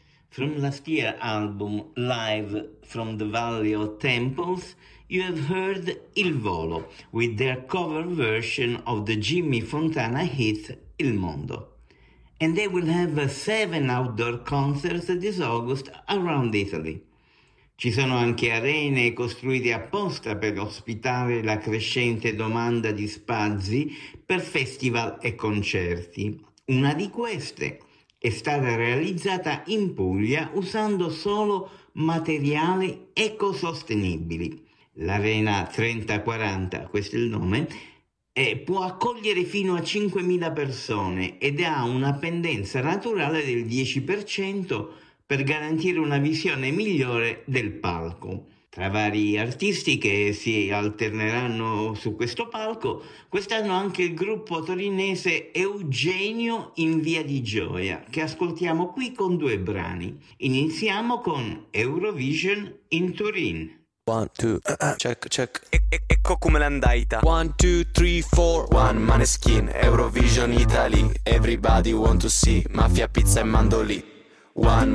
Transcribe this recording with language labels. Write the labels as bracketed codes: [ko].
[en] From last year album Live from the Valley of Temples, you have heard Il Volo with their cover version of the Jimmy Fontana hit Il Mondo. And they will have 7 outdoor concerts this August around Italy. [it] Ci sono anche arene costruite apposta per ospitare la crescente domanda di spazi per festival e concerti. Una di queste è stata realizzata in Puglia usando solo materiali ecosostenibili. L'Arena 3040, questo è il nome, può accogliere fino a 5.000 persone ed ha una pendenza naturale del 10% per garantire una visione migliore del palco. Tra vari artisti che si alterneranno su questo palco, quest'anno anche il gruppo torinese Eugenio in Via di Gioia, che ascoltiamo qui con 2 brani. Iniziamo con Eurovision in Turin. [en] 1, 2, check, check. [it] Ecco come l'andaita. [en] 1, 2, 3, 4. One Maneskin, Eurovision Italy. Everybody want to see Mafia, pizza e mandoli. One